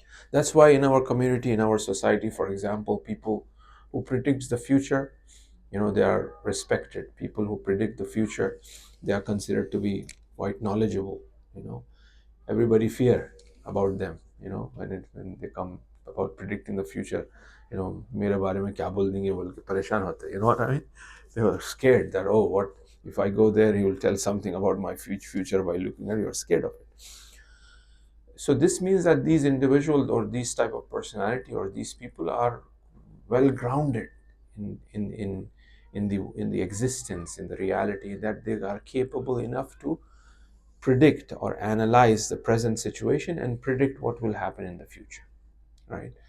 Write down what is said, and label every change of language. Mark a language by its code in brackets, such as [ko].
[en] That's why in our community, in our society, for example, people who predict the future, they are respected. People who predict the future, they are considered to be quite knowledgeable. Everybody fear about them. When they come about predicting the future, [hi] मेरे बारे में क्या बोल देंगे बोल के परेशान होते. [en] You know what I mean? They were scared that, oh, what if I go there, he will tell something about my future by looking at you. You're scared of it. So this means that these individuals or these type of personality or these people are well grounded in the existence, in the reality, that they are capable enough to predict or analyze the present situation and predict what will happen in the future, right?